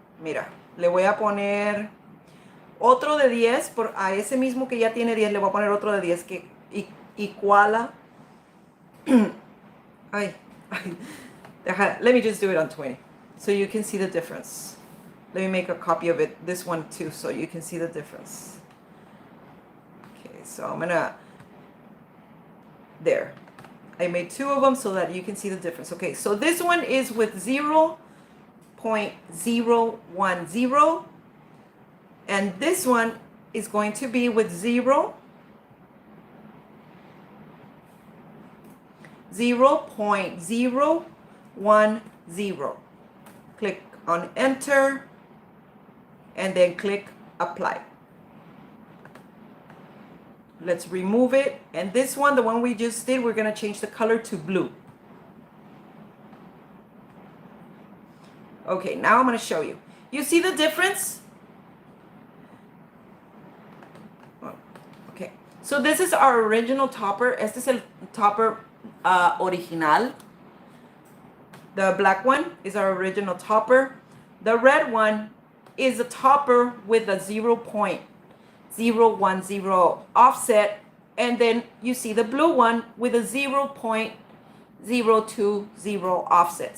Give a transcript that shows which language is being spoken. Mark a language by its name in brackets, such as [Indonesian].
[Spanish] Mira, le voy a poner otro de 10 a ese mismo que ya tiene 10, le voy a poner otro de 10 que iguala. [English] Ay, let me just do it on 20 so you can see the difference. Let me make a copy of it, this one too, so you can see the difference. Okay, so I'm gonna, there. I made 2 of them so that you can see the difference. Okay, so this one is with 0.010, and this one is going to be with 0.010. Click on enter and then click apply. Let's remove it. And this one, the one we just did, we're going to change the color to blue. Okay, now I'm going to show you. You see the difference? Okay, so this is our original topper. [Spanish] Este es el topper original. [English] The black one is our original topper. The red one is a topper with a 0.010 offset, and then you see the blue one with a 0.020 offset.